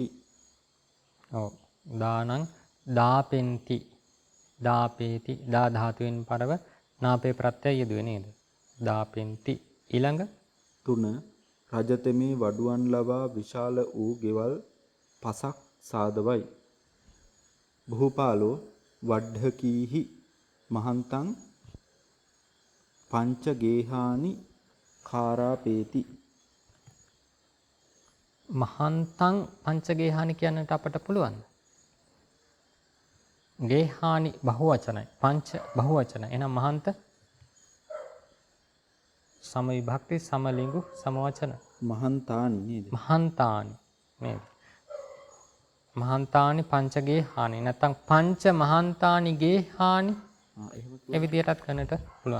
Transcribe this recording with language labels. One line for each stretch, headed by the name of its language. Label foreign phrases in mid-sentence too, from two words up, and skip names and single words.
Sinhala: ඔව්
Pali: දානං දාපෙන්ති දාපේති
Sinhala: දා ධාතුවෙන් පරව නාපේ ප්‍රත්‍යය යෙදුවේ නේද? දාපෙන්ති. ඊළඟ 3 රජතෙමේ වඩුවන් ලවා විශාල වූ ගෙවල් පසක් සාදවයි.
Pali: භූපාලෝ වඩ්ඩකීහි මහන්තං පංච ගේහානි කාරාපේති. මහන්තං පංචගේහානි
Sinhala: කියන්නට අපට පුළුවන්. ගේහානි බහුවචනයි. පංච බහුවචනයි. එහෙනම් මහන්ත සම විභක්ති සමලිංගු සමවචන. මහන්තානි නේද? මහන්තානි නේද?
Pali: මහන්තානි පංචගේහානි
Sinhala: නැත්නම්
Pali: පංච මහන්තානි ගේහානි
Sinhala: ඒ විදිහටත් කරන්නට පුළුවන්.